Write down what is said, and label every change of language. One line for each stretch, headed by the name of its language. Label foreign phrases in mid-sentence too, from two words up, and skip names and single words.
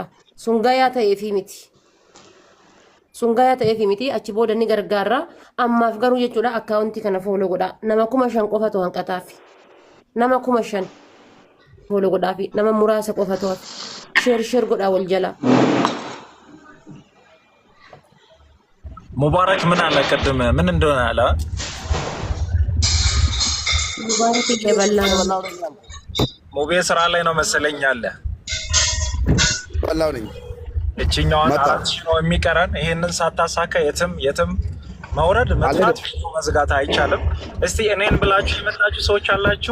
Oromo: Sun gayaa ta'eefi miti. Sungaya ta'eefi miti achi booda ni gargaara ammaaf garuu jechuudha akkaawuntii kana follow godha nama 5,000 qofatu hanqataafi nama 5,000 follow godhaafi nama muraasa qofatu share godha wal jala
Amharic: ሙባረክ ምን አለ ቅድም ምን እንደሆነ አለ ሙባረክ ይበላ ሙቤ ስራ ላይ ነው መሰለኝ አለ ወላው ነኝ እቺኛዋን 4,000 ነው የሚቀረን ይሄንን ሳታሳካ የትም መውረድ መጥፋት መዝጋት አይቻልም። እስቲ እኔን ብላችሁ የመጣችሁ ሰዎች አላችሁ